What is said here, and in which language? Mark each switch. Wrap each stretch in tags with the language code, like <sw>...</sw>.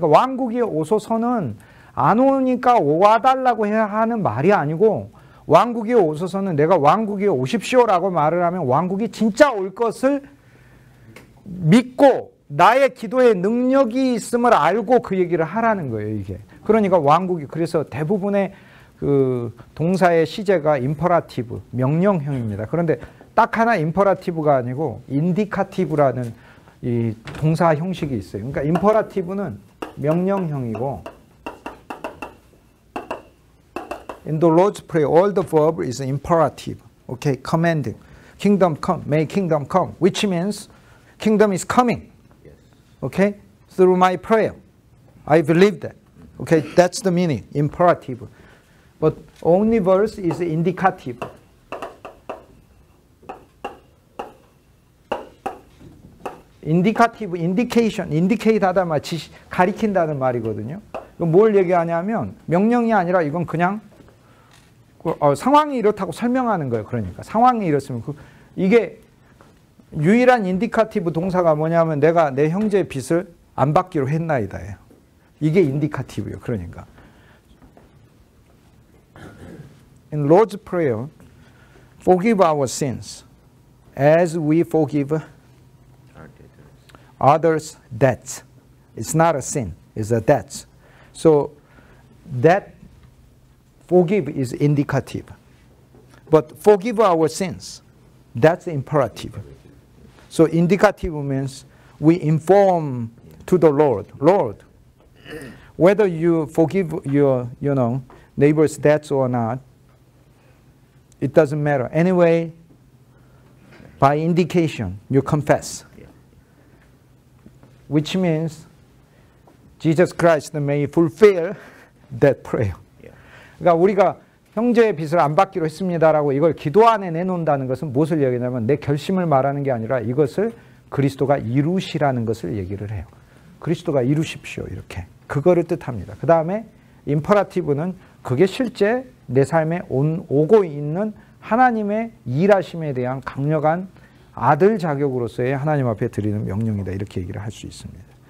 <ko>그러니까 왕국이 오소서는 안 오니까 와달라고 해야 하는 말이 아니고 왕국이 오소서는 내가 왕국이 오십시오라고 말을 하면 왕국이 진짜 올 것을 믿고 나의 기도에 능력이 있음을 알고 그 얘기를 하라는 거예요, 이게. 그러니까 왕국이, 그래서 대부분의 그 동사의 시제가 임퍼라티브, 명령형입니다. 그런데 딱 하나 임퍼라티브가 아니고 인디카티브라는 이 동사 형식이 있어요. 그러니까 임퍼라티브는 명령형이고</ko> <en>In the Lord's Prayer, all the verb is imperative. Okay, commanding. Kingdom come, may kingdom come, which means kingdom is coming. Okay, through my prayer. I believe that. Okay, that's the meaning, imperative. But only verse is indicative. indicative, indication, indicate</en> <ko>하다 말 가리킨다는 말이거든요. 뭘 얘기하냐면 명령이 아니라 이건 그냥 상황이 이렇다고 설명하는 거예요. 그러니까 상황이 이렇으면 이게 유일한 인디카티브 동사가 뭐냐면 내가 내 형제의 빚을 안 받기로 했나이다예요. 이게 인디카티브예요. 그러니까</ko> <en>In Lord's Prayer, forgive our sins as we forgive others' debts. It's not a sin, it's a debt. So that forgive is indicative. But forgive our sins, that's imperative. So indicative means we inform to the Lord, Lord, whether you forgive your neighbor's debts or not, it doesn't matter. Anyway, by indication, you confess. Which means Jesus Christ may fulfill that prayer.</en> <ko>그러니까 우리가 형제의 빚을 안 받기로 했습니다라고 이걸 기도 안에 내놓는다는 것은 무엇을 얘기하냐면 내 결심을 말하는 게 아니라 이것을 그리스도가 이루시라는 것을 얘기를 해요. 그리스도가 이루십시오 이렇게. 그거를 뜻합니다. 그 다음에 임퍼라티브는 그게 실제 내 삶에 오고 있는 하나님의 일하심에 대한 강력한 아들 자격으로서의 하나님 앞에 드리는 명령이다 이렇게 얘기를 할 수 있습니다.</ko>